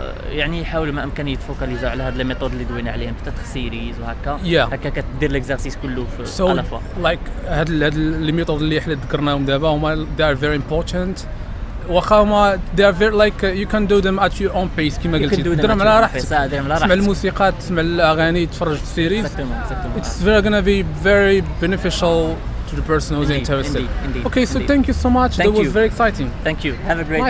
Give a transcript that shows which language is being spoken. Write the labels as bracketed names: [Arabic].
[Arabic] يعني يحاولوا ما امكن يتفوكاليزوا على هاد لي ميثود اللي دوينا عليهم، بتاتخ سيريز وهكا. هكا كدير ليكزارسيس كله في على فوا. لايك هاد لي ميثود اللي حنا ذكرناهم دابا هما [English] they are very important. [Arabic] واخا هما [English] they are very like you can do them at your own pace [Arabic] كيما قلتي. ديرهم على راحتك، تسمع الموسيقى، تسمع الاغاني، تفرج في السيريز. [English] It's very gonna be very beneficial to the person who's interested. Indeed. Okay, so thank you so much. That was very exciting. Thank you. Have a great day.